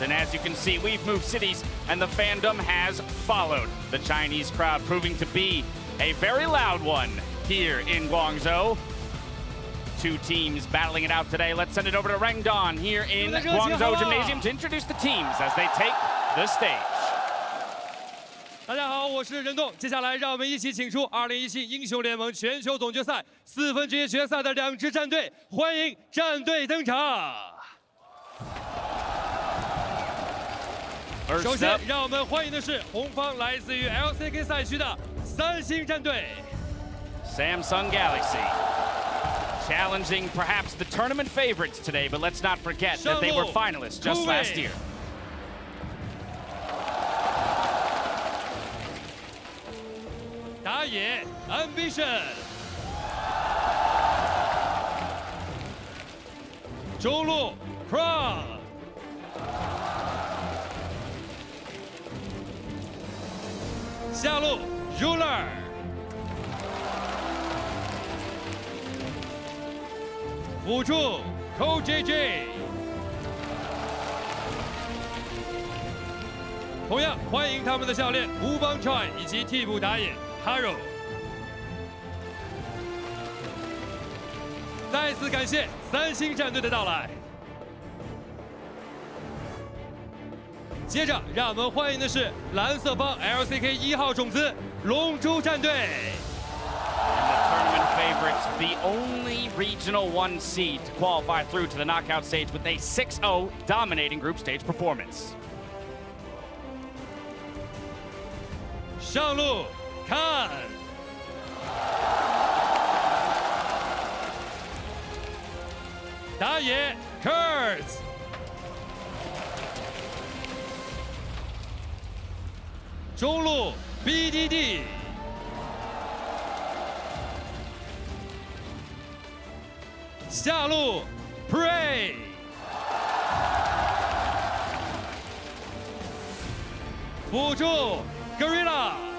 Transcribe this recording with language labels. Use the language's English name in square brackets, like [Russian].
[English] And as you can see, we've moved cities, and the fandom has followed. The Chinese crowd proving to be a very loud one here in Guangzhou. two teams battling it out today. Let's send it over to Rangdon here in Guangzhou Gymnasium to introduce the teams as they take the stage. [Chinese] 大家好，我是任栋。接下来，让我们一起请出2017英雄联盟全球总决赛4分之一决赛的2支战队，欢迎战队登场。首先，让我们欢迎的是红方来自于 LCK 赛区的三星战队 [English] Samsung Galaxy. Challenging perhaps the tournament favorites today, but let's not forget that they were finalists just last year. [Chinese] 打野 Ambition， 中路 Crown， 下路 Ruler， 辅助 CoJJ。同样欢迎他们的教练吴邦川以及替补打野 Haro。再次感谢三星战队的到来。接着，让我们欢迎的是蓝色方 LCK 1号种子LongZhu战队。 [English] And the tournament favorites, the only regional 1 seed to qualify through to the knockout stage with a 6-0 dominating group stage performance. [Chinese] 上路看，打野 Kurtz， 中路 BDD， 下路 Prey， 辅助 Gorilla。